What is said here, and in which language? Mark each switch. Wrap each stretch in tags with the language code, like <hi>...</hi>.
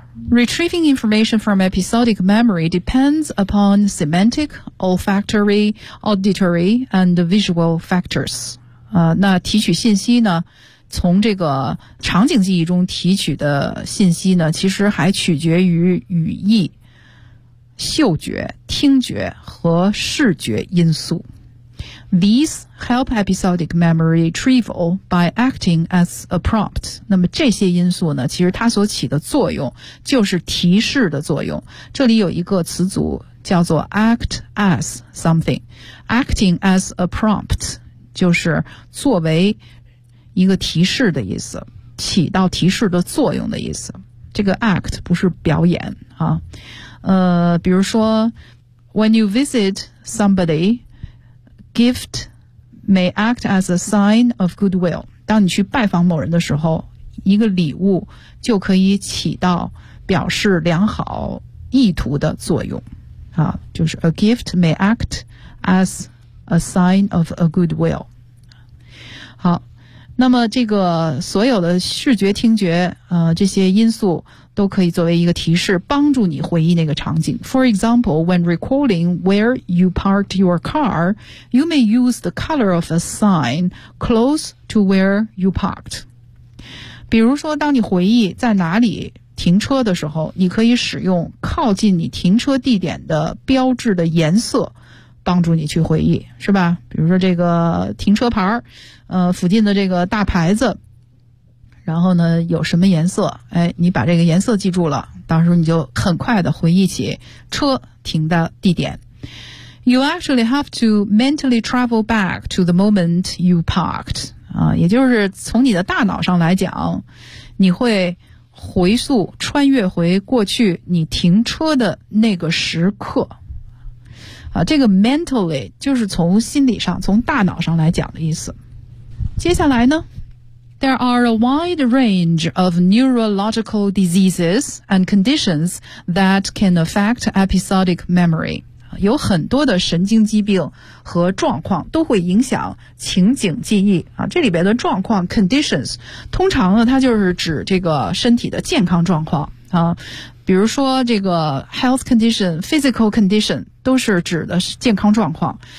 <en>Retrieving information from episodic memory depends upon semantic, olfactory, auditory, and visual factors.</en> <zh>那提取信息呢，从这个场景记忆中提取的信息呢，其实还取决于语义、嗅觉、听觉和视觉因素。</zh> <en>These help episodic memory retrieval by acting as a prompt.</en> <zh>那么这些因素呢，其实它所起的作用就是提示的作用。这里有一个词组叫做</zh> <en>act as something. Acting as a prompt</en> <zh>就是作为一个提示的意思，起到提示的作用的意思。这个 act 不是表演啊。比如说</zh> <en>,when you visit somebody,Gift may act as a sign of goodwill.</en> <zh>当你去拜访某人的时候，一个礼物就可以起到表示良好意图的作用。啊，就是</zh> <en>a gift may act as a sign of a goodwill.</en> <zh>好，那么这个所有的视觉、听觉，这些因素都可以作为一个提示，帮助你回忆那个场景。</zh> <en>For example, when recalling where you parked your car, you may use the color of a sign close to where you parked.</en> <zh>比如说，当你回忆在哪里停车的时候，你可以使用靠近你停车地点的标志的颜色帮助你去回忆，是吧？比如说这个停车牌，附近的这个大牌子，然后呢有什么颜色，哎，你把这个颜色记住了，到时候你就很快的回忆起车停的地点。</zh> <en>You actually have to mentally travel back to the moment you parked.</en> <zh>也就是从你的大脑上来讲，你会回溯穿越回过去你停车的那个时刻。这个 mentally 就是从心理上，从大脑上来讲的意思。接下来呢？</zh> <en>There are a wide range of neurological diseases and conditions that can affect episodic memory.</en> <zh>有很多的神经疾病和状况都会影响情景记忆。这里边的状况 conditions, 通常呢它就是指这个身体的健康状况。比如说这个</zh> <en>health condition, physical condition,</en> <zh>都是指的是健康状况。</zh>